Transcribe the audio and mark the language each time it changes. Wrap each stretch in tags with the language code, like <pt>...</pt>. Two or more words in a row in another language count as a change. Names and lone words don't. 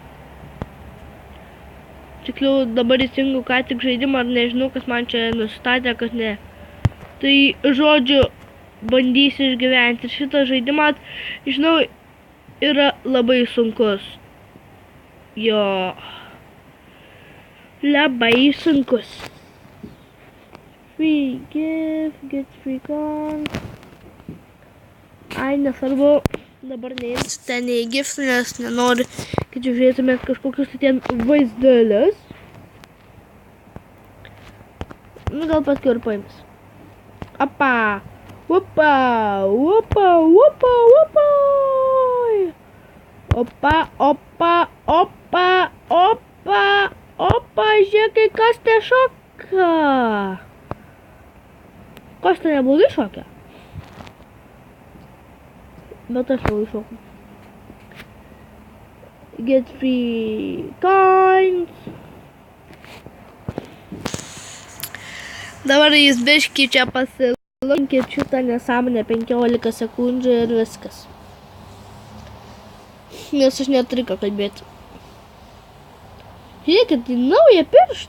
<lt>Tikliau, dabar įsijungiau ką tik žaidimą, ar nežinau, kas man čia nustatė, kas ne. Tai, žodžiu, bandysiu išgyventi. Šitas žaidimas, žinau, yra labai sunkus. Jo. Labai sunkus.</lt> <en>Free gift, get free con.</en> <lt>Ai, nesvarbu. Dabar neimsiu ten į gift, nes nenoriu, kad žiūrėtumėt kažkokius ten vaizdelius. Nu, gal paskui ir paims. Apa. Opa, opa, opa, opa. Opa, opa, opa, opa, opa, žiūrėkai, kas te šoka. Kas te neblogai šokia? Bet aš labai šoku.</lt> <en>Get free coins.</en> <lt>Dabar jis biškį čia pasilankit šitą nesąmonę 15 sekundžių ir viskas. Nes aš neturiu ką kalbėti. Žiūrėkit, į naują pirštą.</lt>